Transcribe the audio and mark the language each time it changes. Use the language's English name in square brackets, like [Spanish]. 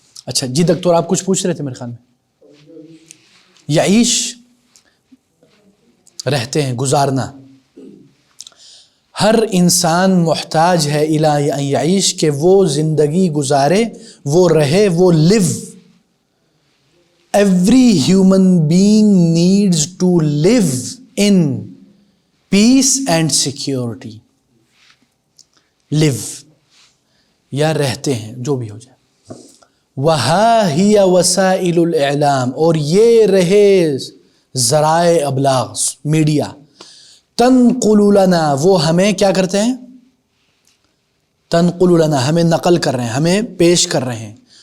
[Hindi] अच्छा जी डॉक्टर, आप कुछ पूछ रहे थे मेरे ख्याल में. यईश, रहते हैं, गुजारना. हर इंसान मुहताज है [Arabic] इला अन यईश, [Hindi] के वो जिंदगी गुजारे, वो रहे, वो live. [English] Every human being needs to live in peace and security. [Hindi] Live या रहते हैं, जो भी हो जाए. [Arabic] वहा हिया वसाइलुल इलाम, [Hindi] और ये रहे ज़राए अबलाग, मीडिया. [Arabic] तनकुलु लना, [Hindi] वो हमें क्या करते हैं? तनकुलु लना, हमें नकल कर रहे हैं, हमें पेश कर रहे हैं.